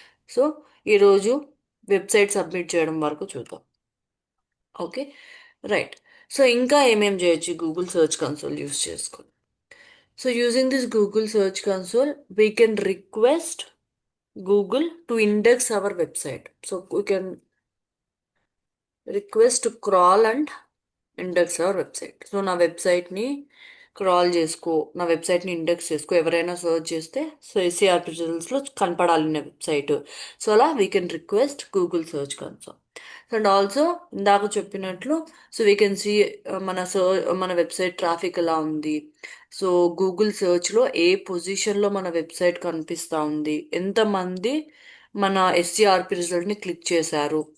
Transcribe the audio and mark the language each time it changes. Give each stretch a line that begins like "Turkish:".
Telugu: So ఈరోజు website submit చేయడం వరకు చూద్దాం. Okay, right. సో ఇంకా ఏమేం చేయొచ్చు గూగుల్ సర్చ్ కన్సోల్ యూస్ చేసుకొని?
English: So using this Google search console we can request Google to index our website. So we can request to crawl and index our website.
Telugu: So నా వెబ్సైట్ని crawl చేసుకో, నా వెబ్సైట్ని index చేసుకో, ఎవరైనా search చేస్తే so SCRP రిజల్ట్స్లో కనపడాలి నా వెబ్సైట్. సో అలా
English: we can request
Telugu: Google search console. And also ఇందాక చెప్పినట్లు సో
English: we can see
Telugu: మన వెబ్సైట్ ట్రాఫిక్ ఎలా ఉంది, సో గూగుల్ సర్చ్లో ఏ పొజిషన్లో మన వెబ్సైట్ కనిపిస్తూ ఉంది, ఎంతమంది మన ఎస్సీఆర్పి రిజల్ట్ని క్లిక్ చేశారు.